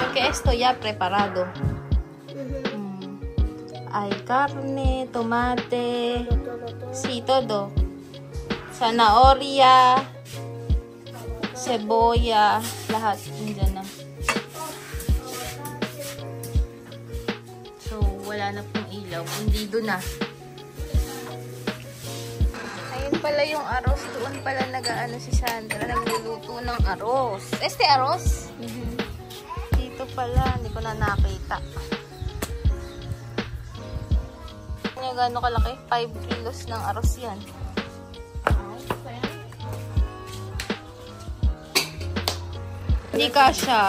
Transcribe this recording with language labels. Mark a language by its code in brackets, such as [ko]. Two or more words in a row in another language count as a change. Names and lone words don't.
[es] esto ya preparado. Hay carne, tomate, sí, todo. Zanahoria, cebolla, [tl] lahat. Nandiyan na. So, wala na pong ilaw. Hindi doon na. Ayun pala yung arroz. Doon pala nag-ano si Sandra. Nagluluto ng arroz. [es] Este arroz? [tl] Dito pala. Hindi ko na nakita. Yung gano'n kalaki? 5 kilos ng arroz yan. Hindi kasha.